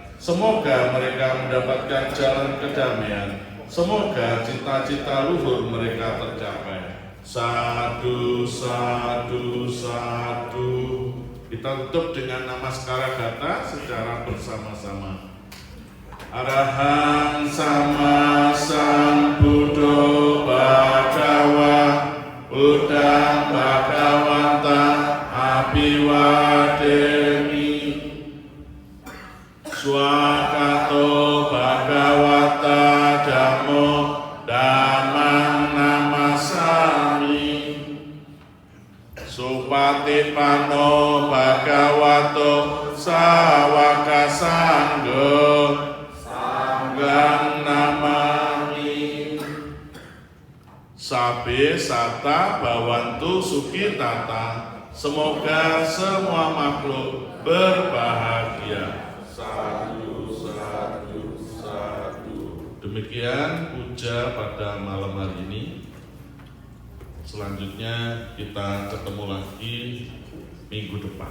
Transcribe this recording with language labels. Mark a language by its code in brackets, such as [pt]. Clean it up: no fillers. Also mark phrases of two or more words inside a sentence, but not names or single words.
[id] Semoga mereka mendapatkan jalan kedamaian. Semoga cita-cita luhur mereka tercapai. [pi] Sadu, sadu, sadu. [id] Kita tutup dengan [pi] namaskara gata [id] secara bersama-sama. [pi] Arahang sama sambuddho bhagawa Buddhang bhagavanta Abiwademi Swakato Bhagawata Dhammo Dhammang Namasami Supatipano Bhagavato Sawaka Sangho Sanggang Namami Sabe Sata Bawantu Sukitata. [id] Semoga semua makhluk berbahagia. [pi] Sadu, sadu, sadu. [id] Demikian puja pada malam hari ini. Selanjutnya kita ketemu lagi minggu depan.